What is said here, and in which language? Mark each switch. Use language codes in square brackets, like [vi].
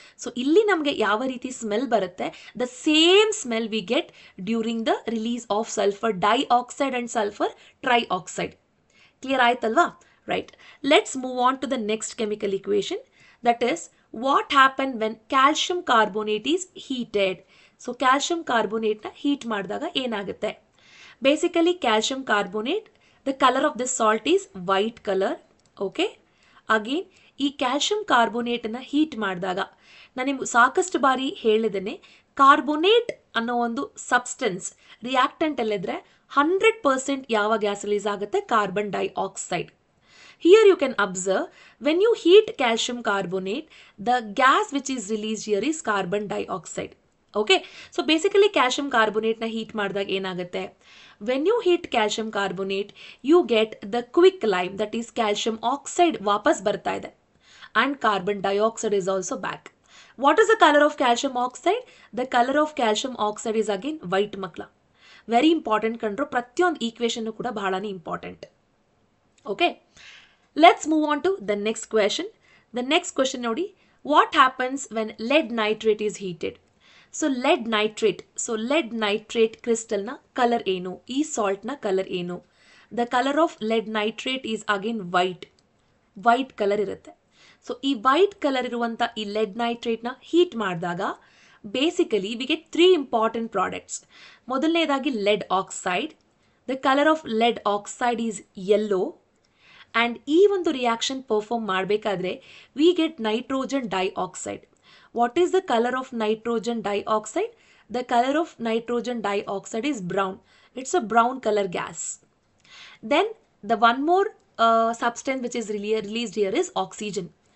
[kn] So ಇಲ್ಲಿ ನಮಗೆ ಯಾವ ರೀತಿ ಸ್ಮೆಲ್ ಬರುತ್ತೆ, [en] The same smell we get during the release of sulphur dioxide and sulphur trioxide. [kn] Clear ಆಯ್ತಲ್ವಾ? [en] Right. Let's move on to the next chemical equation, that is what happened when calcium carbonate is heated. [kn] So calcium carbonate na heat ಮಾಡಿದಾಗ ಏನಾಗುತ್ತೆ? [en] Basically calcium carbonate, the color of this salt is white color. [kn] Okay, again ಈ calcium ಕಾರ್ಬೋನೇಟನ್ನು heat ಮಾಡಿದಾಗ ನಾನು ನಿಮ್ಗೆ ಸಾಕಷ್ಟು ಬಾರಿ ಹೇಳಿದ್ದೇನೆ, carbonate ಅನ್ನೋ ಒಂದು ಸಬ್ಸ್ಟೆನ್ಸ್ ರಿಯಾಕ್ಟೆಂಟಲ್ಲಿದ್ದರೆ 100% ಯಾವ ಗ್ಯಾಸ್ ರಿಲೀಸ್ ಆಗುತ್ತೆ? [en] Carbon dioxide. Here you can observe, when you heat calcium carbonate, the gas which is released here is carbon dioxide. Okay, so basically [kn] calcium carbonate na heat ಮಾಡಿದಾಗ ಏನಾಗುತ್ತೆ, [en] when you heat calcium carbonate you get the quick lime, that is calcium oxide [kn] ವಾಪಸ್ ಬರ್ತಾ ಇದೆ, [en] and carbon dioxide is also back. What is the color of calcium oxide? The color of calcium oxide is again white makla. [kn] Very important ಕಂಡ್ರು, ಪ್ರತಿಯೊಂದು equation ಕೂಡ ಬಹಳನೇ important. [en] Okay, let's move on to the next question. The next question nodi, what happens when lead nitrate is heated? [kn] So lead nitrate crystal na color enu, ee salt na color enu? [en] The color of lead nitrate is again white color irutte. [kn] So ee white color iruvanta ee lead nitrate na heat ಮಾಡಿದಾಗ [en] basically we get three important products. ಮೊದಲನೇದಾಗಿ lead oxide. The color of lead oxide is yellow. [kn] And ಈ ಒಂದು reaction perform ಮಾಡಬೇಕಾದ್ರೆ [en] We get nitrogen dioxide. What is the colour of nitrogen dioxide? The colour of nitrogen dioxide is brown. It's a brown colour gas. Then the one more substance which is released here is oxygen.